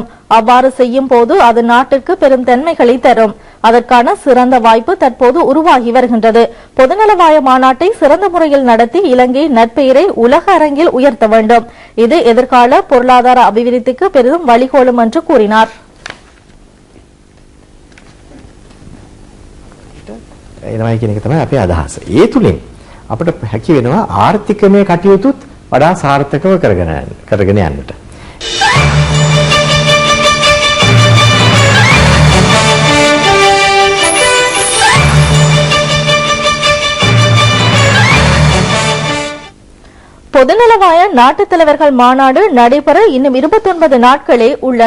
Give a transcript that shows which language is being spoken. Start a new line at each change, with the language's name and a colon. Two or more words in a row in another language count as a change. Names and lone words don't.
Tamil: அவ்வாறு செய்யும் போது அது நாட்டிற்கு பெரும் தன்மைகளை தரும். அதற்கான சிறந்த வாய்ப்பு தற்போது உருவாகி வருகின்றது. பொதுநலவாய மாநாட்டை சிறந்த முறையில் நடத்தி இலங்கை நற்பெயரை உலக அரங்கில் உயர்த்த வேண்டும். இது எதிர்கால பொருளாதார அபிவிருத்திக்கு பெரிதும் வழிகோலும் என்று கூறினார்.
Sinhala: එනවයි කියන එක තමයි අපේ අදහස. ඒ තුලින් අපිට හැකි වෙනවා ආර්ථිකමය කටයුතුත් වඩා සාර්ථකව කරගෙන යන්නට.
Tamil: பொதுநலவாய நாட்டுத் தலைவர்கள் மாநாடு நடைபெற இன்னும் 29 நாட்களே உள்ளன.